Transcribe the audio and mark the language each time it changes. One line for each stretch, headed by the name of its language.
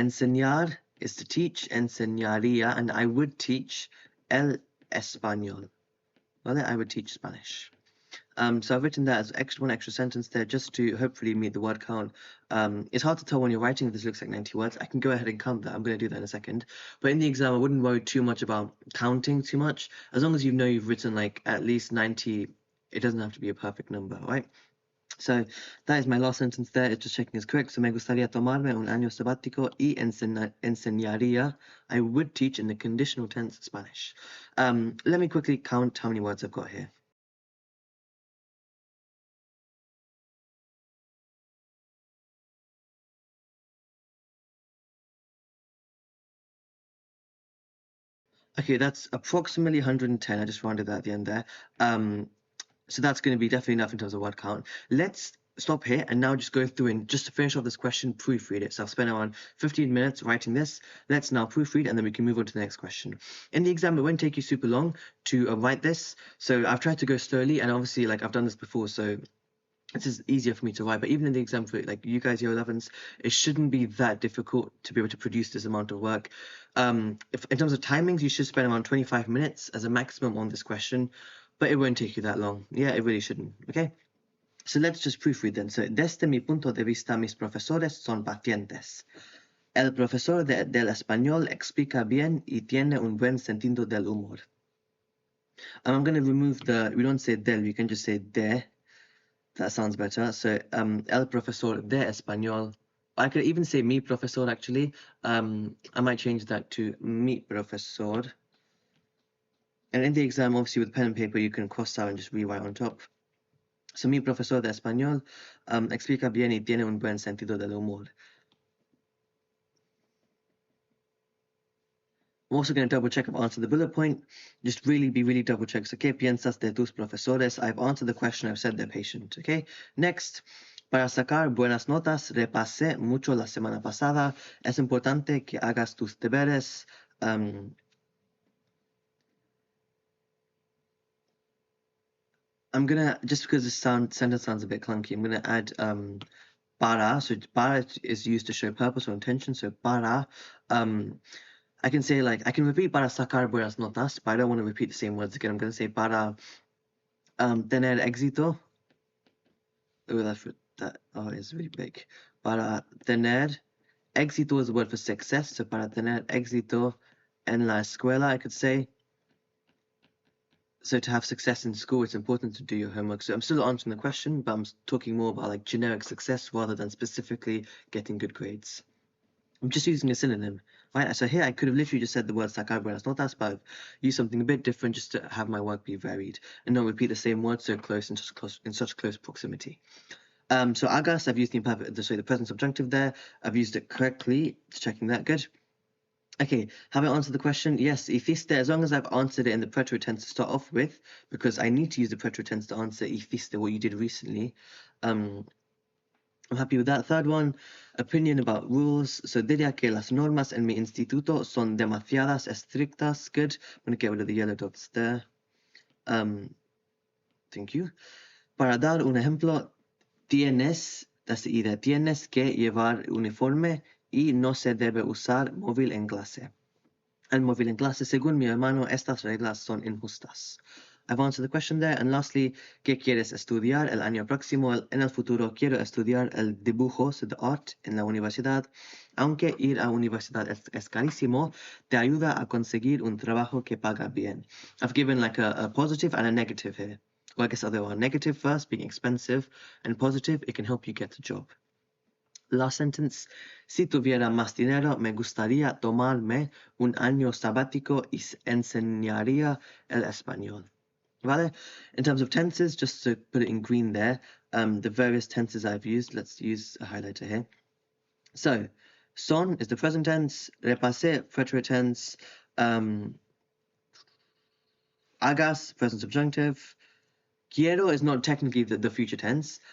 English: Enseñar is to teach, enseñaría, and I would teach
Spanish: el español.
English: Well, I would teach Spanish. So I've written that as one extra sentence there just to hopefully meet the word count. It's hard to tell when you're writing if this looks like 90 words. I can go ahead and count that. I'm going to do that in a second. But in the exam, I wouldn't worry too much about counting too much. As long as you know you've written like at least 90, it doesn't have to be a perfect number, right? So that is my last sentence there. It's just checking is correct.
Spanish: So me gustaría tomarme un año sabático y enseñaría.
English: I would teach in the conditional tense Spanish. Let me quickly count how many words I've got here. Okay, that's approximately 110. I just rounded that at the end there. So that's going to be definitely enough in terms of word count. Let's stop here and now just go through and just to finish off this question, proofread it. So I've spent around 15 minutes writing this. Let's now proofread and then we can move on to the next question. In the exam, it won't take you super long to write this. So I've tried to go slowly and obviously like I've done this before, so this is easier for me to write, but even in the exam for like you guys, year 11s, it shouldn't be that difficult to be able to produce this amount of work. If in terms of timings, you should spend around 25 minutes as a maximum on this question, but it won't take you that long. Yeah, it really shouldn't. Okay, so let's just proofread then.
Spanish: So, desde mi punto de vista, mis profesores son pacientes. El profesor del español explica bien y tiene un buen sentido del humor.
English: I'm going to remove the, we don't say del, we can just say de. That sounds better. So,
Spanish: el profesor de español
English: I could even say
Spanish: mi profesor
English: actually. I might change that to mi profesor. And in the exam, obviously with pen and paper, you can cross out and just rewrite on top.
Spanish: So mi profesor de español explica bien y tiene un buen sentido del humor.
English: I'm also going to double check I've answered the bullet point. Just really double check.
Spanish: So, ¿qué piensas de tus profesores?
English: I've answered the question, I've said they're patient. Okay.
Spanish: Next, para sacar buenas notas, repasé mucho la semana pasada. Es importante que hagas tus deberes.
English: I'm gonna, just because the sentence sounds a bit clunky, I'm gonna add para. So para is used to show purpose or intention. So para, I can say like, I can repeat
Spanish: para sacar buenas notas,
English: but I don't want to repeat the same words again. I'm gonna say
Spanish: para tener éxito.
English: Oh, that is really big.
Spanish: Para tener éxito
English: is a word for success.
Spanish: So para tener éxito en la escuela,
English: I could say. So to have success in school, it's important to do your homework. So I'm still answering the question, but I'm talking more about like generic success rather than specifically getting good grades. I'm just using a synonym, right? So here I could have literally just said the word
Spanish: sacar buenas notas,
English: but I've used something a bit different just to have my work be varied and not repeat the same word so close in such close proximity. So hagas, I've used the present subjunctive there. I've used it correctly. Checking that, good. Okay, have I answered the question? Yes, hiciste, as long as I've answered it in the preterite tense to start off with, because I need to use the preterite tense to answer hiciste, what you did recently. I'm happy with that. Third one, opinion about rules.
Spanish: So diría que las normas en mi instituto son demasiadas estrictas.
English: Good. I'm going to get rid of the yellow dots there. Thank you.
Spanish: Para dar un ejemplo, tienes,
English: that's the idea,
Spanish: tienes que llevar uniforme y no se debe usar móvil en clase. El móvil en clase, según mi hermano, estas reglas son injustas.
English: I've answered the question there. And lastly,
Spanish: ¿qué quieres estudiar el año próximo? En el futuro quiero estudiar el dibujo,
English: so the art,
Spanish: en la universidad. Aunque ir a universidad es carísimo, te ayuda a conseguir un trabajo que paga bien.
English: I've given like a positive and a negative here. Well, I guess there are negative first, being expensive, and positive, it can help you get a job. Last sentence,
Spanish: si tuviera más dinero, me gustaría tomarme un año sabático y enseñaría el español. Vale?
English: In terms of tenses, just to put it in green there, the various tenses I've used, let's use a highlighter here. So, son is the present tense, repasé, preterite tense, hagas, present subjunctive, quiero is not technically the future tense.